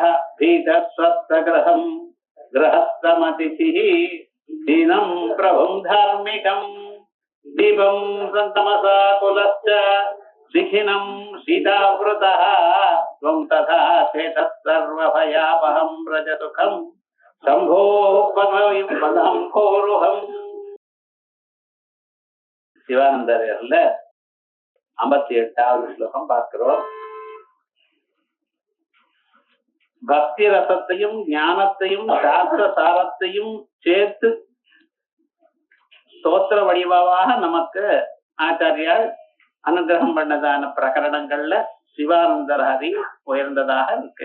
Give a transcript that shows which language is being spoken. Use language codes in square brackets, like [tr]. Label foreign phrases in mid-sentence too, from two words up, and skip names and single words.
[sa] भीतस्वत्तगृहं गृहस्थमतिथिः दीनं प्रभुं धार्मिकम् दीपं सन्तमसा कुलश्च शिखिनं सीतावृतः त्वं तथा चेतः सर्वभयापहं व्रजसुखं शम्भोः पदाम्भोरुहम् [ta] சிவானந்தர்ல 58வது ஸ்லோகம் பார்க்கிறோம். பக்தி ரசத்தையும் ஞானத்தையும் சாஸ்திர சாரத்தையும் சேர்த்து ஸ்தோத்திர வடிவாக நமக்கு ஆச்சாரியால் அனுகிரகம் பண்ணதான பிரகரணங்கள்ல சிவானந்தர் ஹரி உயர்ந்ததாக இருக்கு.